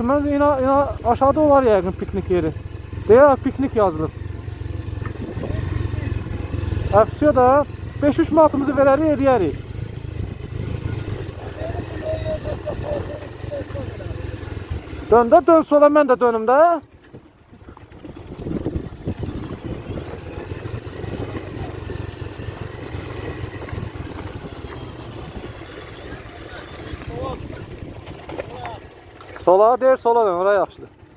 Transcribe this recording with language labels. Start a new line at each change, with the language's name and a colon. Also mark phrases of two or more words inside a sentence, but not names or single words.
Turkish: Ben yine aşağıda var ya yakın piknik yeri.
Azerbaijani: Veya piknik yazılır. Hepsi da 5-3 manatımızı verərik, edərik. Dön də, dön sola, mən də dönüm də. Sola deyir, sola dön, oraya yaxşıdır.